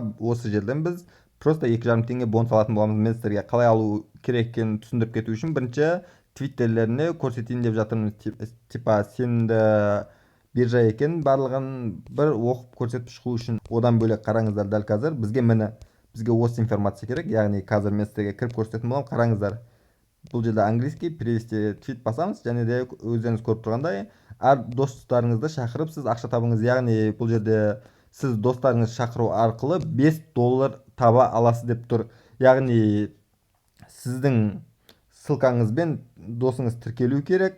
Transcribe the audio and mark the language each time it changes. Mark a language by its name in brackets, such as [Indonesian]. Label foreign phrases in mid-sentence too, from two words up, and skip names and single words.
[Kazakh] Осы жерден біз просто 2,5 теңге бонус алатын боламыз. Мен сіздерге қалай алу керек екенін түсіндіріп кету үшін бірінші твиттерлеріне көрсетейін деп жатырмын. Типа сенімді биржа екен, барлығын бір оқып көрсетіп шығу үшін. Одан бөлек қараңыздар, дәл қазір бізге осы информация керек. Яғни қазір мен сіздерге кіріп көрсететін боламын. Қараңыздар. Бұл жерде [Russian] английский перевести [Kazakh] твит басамыз, және де өздеріңіз көріп тұрғандай, әр достарыңызды шақырып сіз ақша табыңыз. Яғни бұл жерде сіз достарыңыз шақыру арқылы $5 таба аласыз деп тұр. Яғни сіздің ссылкаңызбен досыңыз тіркелу керек.